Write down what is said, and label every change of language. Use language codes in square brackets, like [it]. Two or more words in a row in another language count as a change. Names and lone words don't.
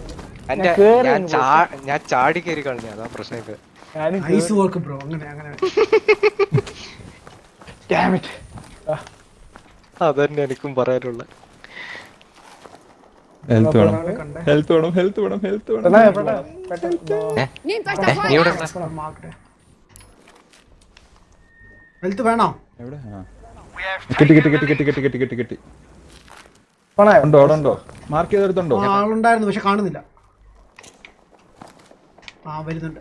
[ml] ഞാൻ ചാടി കയറി കളഞ്ഞ അതാ പ്രശ്നം ഇപ്പൊ [en] nice work bro [ml] അങ്ങനെ [en] Damn it. [ml] അതന്നെ എനിക്കും പറയാനുള്ള ഹെൽത്ത് വേണം പ്രണവേ പ്രണവ് പെട്ടെന്ന് [de] Nehmt euch da [ml] നീ ഇവിടെ [de] Feuer! [ml] ഹെൽത്ത് വേണോ എവിടെ കെട്ടി പ്രണവേ ഉണ്ടോ അവിടെ ഉണ്ടോ മാർക്ക് ചെയ്തെടുത്തുണ്ടോ ആളുണ്ടായിരുന്നു പക്ഷെ കാണുന്നില്ല വരുന്നുണ്ട്